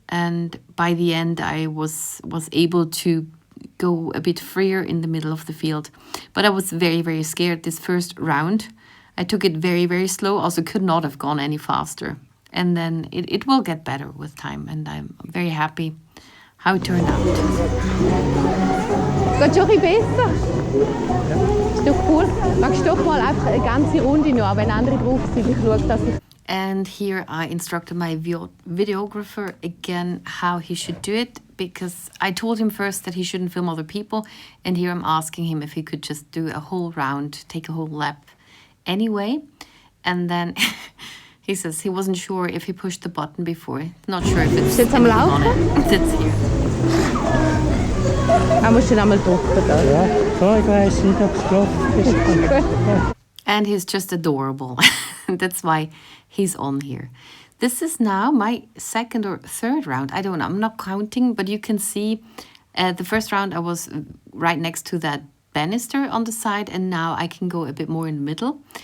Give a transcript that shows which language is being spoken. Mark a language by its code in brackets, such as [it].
[en] And by the end, I was able to go a bit freer in the middle of the field. But I was very, very scared this first round. I took it very, very slow. Also could not have gone any faster. And then it will get better with time. And I'm very happy how it turned out. [de] Geht schon ein bisschen besser? Ist doch cool. Magst du doch mal einfach eine ganze Runde noch, wenn andere drauf sind? Ich schaue, dass ich... [en] And here I instructed my videographer again how he should do it, because I told him first that he shouldn't film other people, and here I'm asking him if he could just do a whole round, take a whole lap anyway. And then he says he wasn't sure if he pushed the button before. Not sure if it's [de] Jetzt am [en] on [de] Laufen? [en] it. It's here. [de] Ah, musst du den einmal drücken. Da. Ja, so, ich weiß nicht, ob es gelaufen ist. [en] And he's just adorable. That's why he's on here. This is now my second or third round. I don't know. I'm not counting, but you can see the first round I was right next to that banister on the side, and now I can go a bit more in the middle.